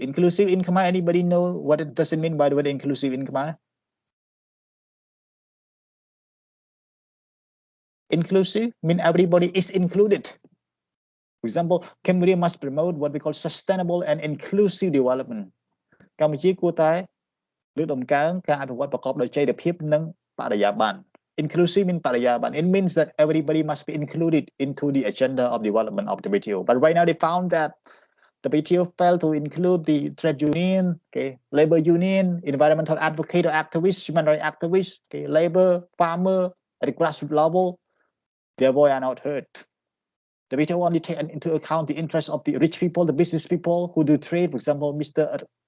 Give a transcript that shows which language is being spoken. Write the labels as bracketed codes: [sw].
[en] Inclusive in Khmer, anybody know what it does it mean by the word inclusive in Khmer? Inclusive mean everybody is included. For example, Cambodia must promote what we call sustainable and inclusive development. [km] កម្ពុជាគួរតែលើកតម្កើងការអភិវឌ្ឍប្រកបដោយចីរភាពនិងបរិយាបន្ន [en] Inclusive means បរិយាបន្ន It means that everybody must be included into the agenda of development of the WTO. But right now they found that WTO failed to include the trade union, okay, labor union, environmental advocate or activists, human rights activists, okay, labor, farmer at the grassroots level. Their voice are not heard. The WTO only take into account the interests of the rich people, the business people who do trade. For example, Mr.